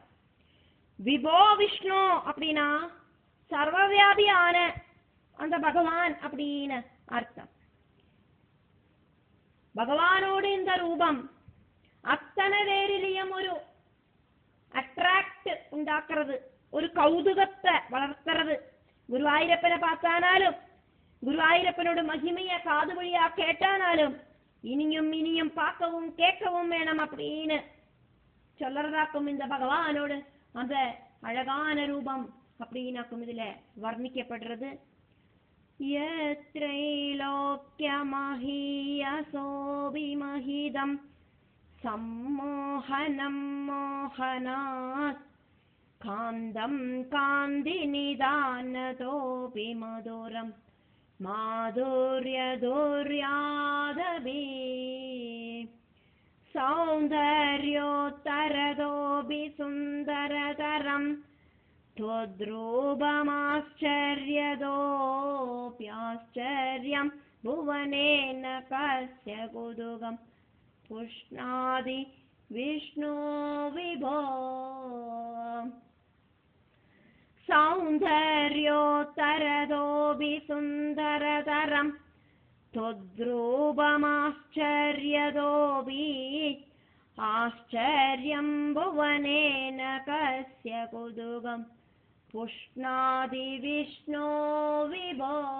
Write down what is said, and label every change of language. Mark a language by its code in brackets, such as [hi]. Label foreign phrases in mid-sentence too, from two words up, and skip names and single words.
[ta] விபோ விஷ்ணு அப்படின்னா சர்வவியாபியான அந்த பகவான் அப்படின்னு அர்த்தம். பகவானோடு இந்த ரூபம் அத்தனை பேரிலையும் ஒரு அட்ராக்ட் [ml] ഉണ്ടാക്കുന്നത് ഒരു കൗതുകത്തെ വളർത്തുന്നത്. [ta] ഗുരുവായൂരപ്പനെ பார்த்தானாலும் [ml] ഗുരുവായൂരപ്പനോട് മഹിമയെ കാതുവഴിയാ കേട്ടാനാലും ഇനിയും ഇനിയും [ta] பார்க்கவும் கேட்கவும் வேணும் அப்படின்னு சொல்லறதாக்கும் இந்த பகவானோடு அந்த அழகான ரூபம் அப்படின்னாக்கும் இதுல வர்ணிக்கப்படுறது. [sa] यत्त्रैलोक्यमहीयसोऽपि महितं सम्मोहनं मोहनात् कान्तं कान्तिनिधानतोऽपि मधुरं माधुर्यधुर्यादपि सौन्दर्योत्तरतोऽपि सुन्दरतरं त्वद्रूपमाश्चर्यतोऽप्याश्चर्यं भुवनेन कस्य कुतुकं पुष्णाति विष्णो विभो सौन्दर्योत्तरतोऽपि सुन्दरतरं त्वद्रूपमाश्चर्यतोऽपि आश्चर्यं भुवनेन कस्य कुतुकं पुष्णाति विष्णो विभो